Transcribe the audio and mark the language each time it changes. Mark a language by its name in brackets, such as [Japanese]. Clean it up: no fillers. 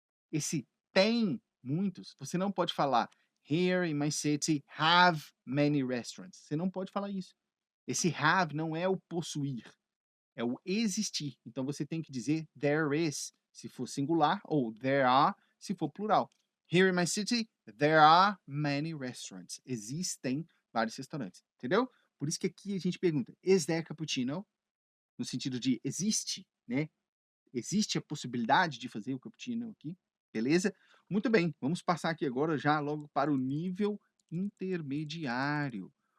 [Portuguese] Esse tem muitos, você não pode falar [English] here in my city have many restaurants. [Portuguese] Você não pode falar isso. Esse have não é o possuir, é o existir. Então você tem que dizer [English] there is, [Portuguese] se for singular, ou [English] there are, [Portuguese] se for plural. [English] Here in my city, there are many restaurants. [Portuguese] Existem vários restaurantes, entendeu? Por isso que aqui a gente pergunta, [English] is there cappuccino? [Portuguese] No sentido de existe, né? Existe a possibilidade de fazer o cappuccino aqui, beleza? Muito bem, vamos passar aqui agora já logo para o nível intermediário.